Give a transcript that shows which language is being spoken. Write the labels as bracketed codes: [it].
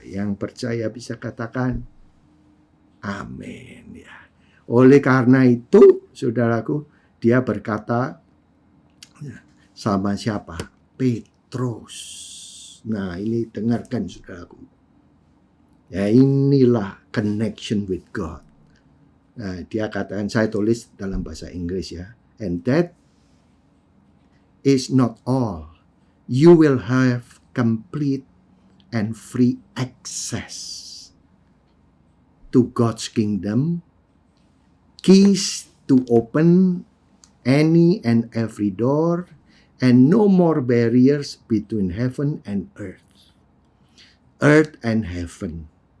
[id] Yang percaya bisa katakan amin ya. Oleh karena itu, saudaraku, dia berkata sama siapa? Petrus. Nah, ini dengarkan saudaraku. Ya, inilah [en] connection with God. [id] Nah, dia katakan, saya tulis dalam bahasa Inggris ya. [en] And that is not all. You will have complete and free access to God's kingdom, keys to open any and every door, and no more barriers between heaven and earth and heaven.